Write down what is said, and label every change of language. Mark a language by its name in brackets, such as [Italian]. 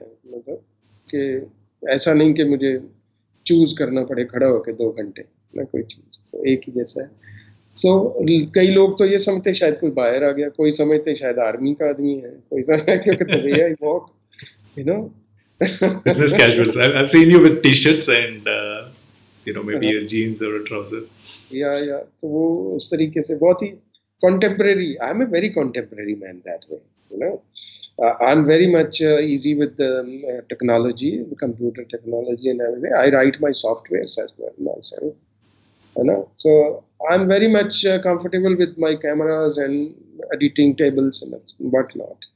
[Hindi] मतलब कि ऐसा नहीं कि मुझे चूज करना पड़े खड़ा होकर 2 घंटे ना, कोई चीज तो एक ही जैसा है। कई लोग तो ये समझते शायद कोई बाहर आ गया, कोई समझते शायद आर्मी का आदमी है, कोई समझता क्योंकि [English] The way I walk, you know. Business casuals. I've seen you with t-shirts and maybe a jeans or a trouser. [Hindi] या तो वो उस तरीके से बहुत ही contemporary. [English] I'm a very contemporary man that way, you know. I'm very much easy with the technology, the computer technology and everything. I write my softwares as well myself, you know. So I'm very much comfortable with my cameras and editing tables and whatnot.